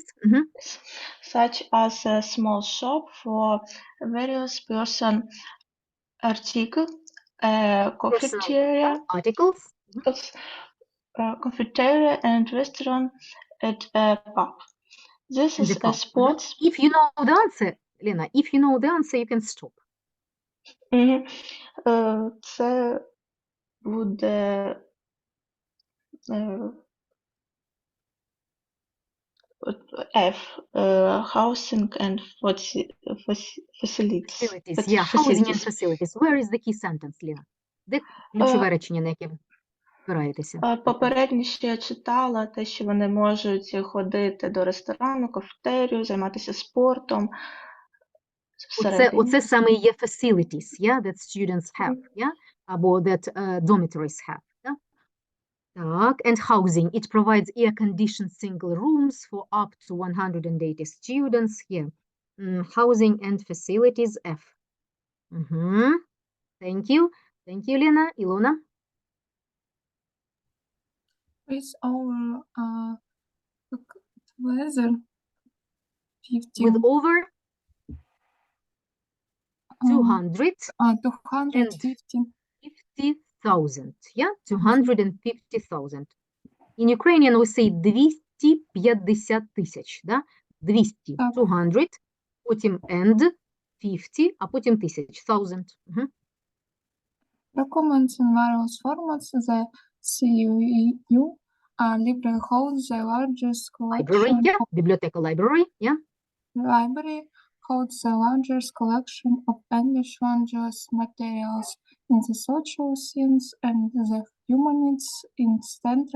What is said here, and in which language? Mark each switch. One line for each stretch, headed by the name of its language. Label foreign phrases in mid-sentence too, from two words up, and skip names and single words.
English: Such as a small shop for various person articles, cafeteria, articles, cafeteria and restaurant at a pub. This is a spot. If you know the answer, Lena, if you know the answer, you can stop.
Ukrainian: Це буде F,
English: housing and facilities. Yeah, housing and facilities. Where is the key sentence, Lena?
Ukrainian: Де ключове речення, на яке ви спираєтеся? Попередньо ще я читала те, що вони можуть ходити до ресторану, кафетерію, займатися спортом. Оце саме є
English: facilities, yeah, that students have, yeah, або that dormitories have. Yeah? Так, and housing, it provides air-conditioned single rooms for up to 180 students. Yeah, housing and facilities, F. Thank you, Lena. Ilona? With over weather 50. With over 250,000. Yeah, 250,000. In Ukrainian we say 250
Ukrainian: тисяч, да? 200, 200, потім and, 50, а потім 1000, 1000.
English: Documents in various formats. The CEU library holds the largest Library, collection yeah, biblioteca library, yeah. Library holds the largest collection of English language materials in the social science and the humanities in Central